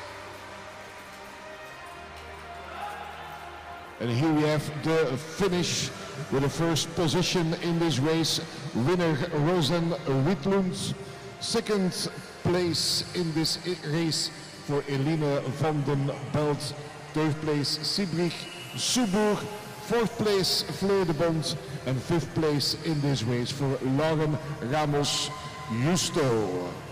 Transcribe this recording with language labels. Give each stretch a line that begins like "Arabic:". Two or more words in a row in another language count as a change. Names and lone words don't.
English: And here we have the finish with the first position in this race, winner Rosan Widlund. Second place in this race for Eline van den Belt. Third place Sibrich Subour. Fourth place Fleur de Bond. And fifth place in this race for Lauren Ramos Justo.